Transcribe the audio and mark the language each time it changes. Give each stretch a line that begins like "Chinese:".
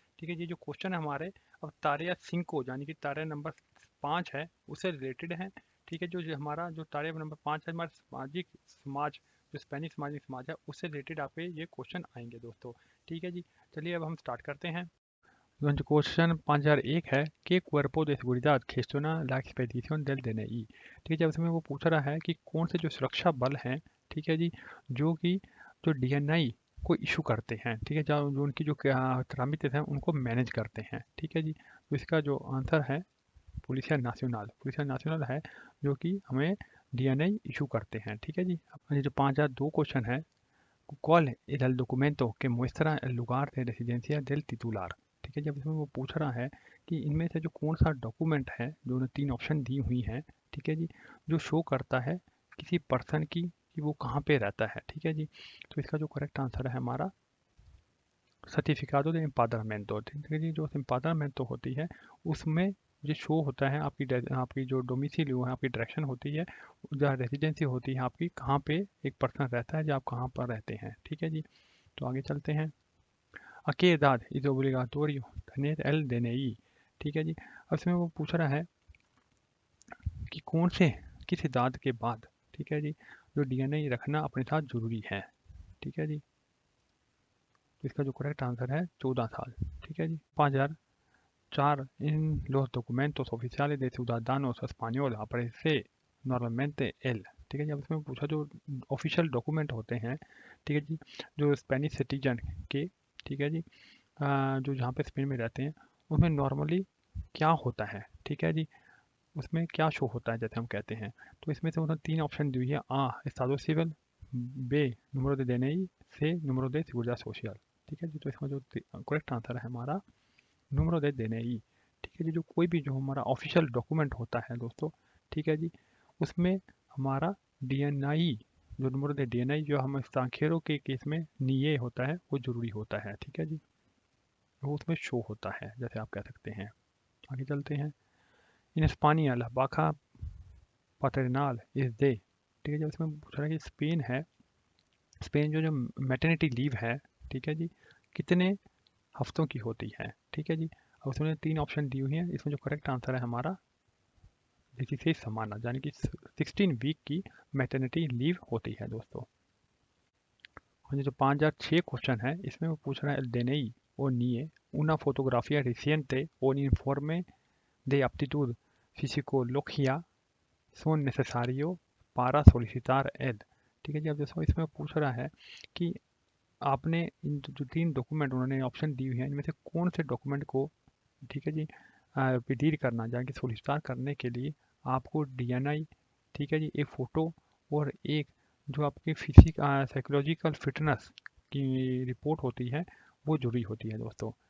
Hindi: ठीक है, ये जो क्वेश्चन है हमारे अब तारे या सिंको यानी कि तारे नंबर 5 है उससे रिलेटेड है। ठीक है, जो हमारा जो तारे नंबर 5 है हमारे सामाजिक समाज, जो स्पेनिश सामाजिक समाज है उससे रिलेटेड आपके ये क्वेश्चन आएंगे दोस्तों। ठीक है जी, चलिए अब हम स्टार्ट करते हैं।
Spanish: Durante o
Hindi: क्वेश्चन 5001 है कि
Spanish: cuerpo de seguridad gestiona la expedición del DNI।
Hindi: ठीक है, जब उसमें वो पूछ रहा है कि कौन से जो सुरक्षा बल हैं, ठीक है जी, जो कि जो डीएनआई को इशू करते हैं, ठीक है, जो उनकी जो ट्रामित हैं उनको मैनेज करते हैं। ठीक है जी, तो इसका जो आंसर है पुलिसिया नेशनल है, जो कि हमें डीएनआई इशू करते हैं। ठीक है जी, अब ये जो 5002 क्वेश्चन है,
Spanish: ¿cuál era el documento que muestra el lugar de residencia del titular?
Hindi: ठीक है, जब इसमें वो पूछ रहा है कि इनमें से जो कौन सा डॉक्यूमेंट है, जो उन्हें 3 ऑप्शन दी हुई हैं, ठीक है जी, जो शो करता है किसी पर्सन की कि वो कहाँ पे रहता है। ठीक है जी, तो इसका जो करेक्ट आंसर है हमारा सर्टिफिकादो
Spanish: de empadronamiento।
Hindi: ठीक है जी, जो empadronamiento होती है उसमें ये शो होता है आपकी जो डोमिसाइल है, आपकी डायरेक्शन होती है, जहाँ रेजिडेंसी होती है आपकी, कहाँ पे एक पर्सन रहता है, जब आप कहाँ पर रहते हैं। ठीक है जी, तो आगे चलते हैं।
Spanish: ¿A qué edad es obligatorio tener el DNI?
Hindi: ठीक है जी, अब इसमें वो पूछ रहा है कि कौन से किस एदाद के बाद, ठीक है जी, जो डीएनए रखना अपने साथ जरूरी है। ठीक है जी, तो इसका जो करेक्ट आंसर है 14 साल। ठीक है जी,
Spanish: 5004 en los documentos oficiales de ciudadanos españoles aparece normalmente el।
Hindi: ठीक है जी, अब इसमें पूछा जो ऑफिशियल डॉक्यूमेंट होते हैं, ठीक है जी, जो स्पेनिश सिटीजन के, ठीक है जी, जो जहाँ पे स्पेन में रहते हैं उसमें नॉर्मली क्या होता है। ठीक है जी, उसमें क्या शो होता है जैसे हम कहते हैं, तो इसमें से उन्होंने 3 ऑप्शन दी हुई है।
Spanish: आ estado civil, बे número de DNI, से número de seguridad social।
Hindi: ठीक है जी, तो इसमें जो करेक्ट आंसर है हमारा
Spanish: número de DNI।
Hindi: ठीक है जी, जो कोई भी जो हमारा ऑफिशियल डॉक्यूमेंट होता है दोस्तों, ठीक है जी, उसमें हमारा डीएनआई, जो नंबर de डीएनआई जो हम सांखेरों के केस में नीए होता है वो जरूरी होता है। ठीक है जी, वो उसमें शो होता है जैसे आप कह सकते हैं। आगे चलते हैं।
Spanish: इन España la vaca paternal is de।
Hindi: ठीक है, जब इसमें पूछ रहा है कि स्पेन है, स्पेन जो जो मैटरनिटी लीव है, ठीक है जी, कितने हफ्तों की होती है। ठीक है जी, अब उसमें 3 ऑप्शन दी हुई हैं, इसमें जो करेक्ट आंसर है हमारा इसी से समाना, यानी कि 16 वीक की मैटरनिटी लीव होती है दोस्तों। और ये जो 5006 क्वेश्चन है, इसमें वो पूछ रहा है
Spanish: DNI o NIE una fotografía reciente o un informe de aptitud psicología son necesarios para solicitar el।
Hindi: ठीक है जी, अब जैसे इसमें पूछ रहा है कि आपने इन जो 3 डॉक्यूमेंट उन्होंने ऑप्शन दी हुई है, इनमें से कौन से डॉक्यूमेंट को, ठीक है जी, विदीर करना यानी कि सोलिसिटार करने के लिए आपको डीएनआई, ठीक है जी, एक फ़ोटो और एक जो आपकी साइकोलॉजिकल फिटनेस की रिपोर्ट होती है वो जरूरी होती है दोस्तों।